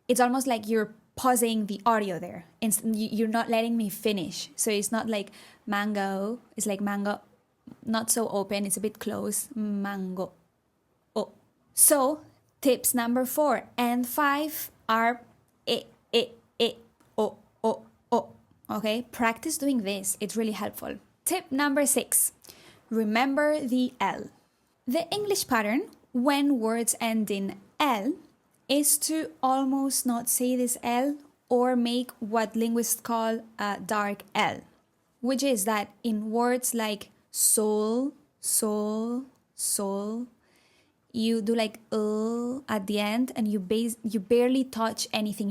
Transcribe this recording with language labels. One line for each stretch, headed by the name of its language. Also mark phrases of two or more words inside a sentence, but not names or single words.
English: It's almost like you're pausing the audio there. You're not letting me finish. So it's not like mango, it's like mango, not so open, it's a bit close, mango, O. So tips number 4 and 5 are e, o, o, o. Okay, practice doing this, it's really helpful. Tip number 6, remember the L. The English pattern, when words end in L, is to almost not say this L or make what linguists call a dark L, which is that in words like soul, soul, soul, you do like at the end, and you barely touch anything.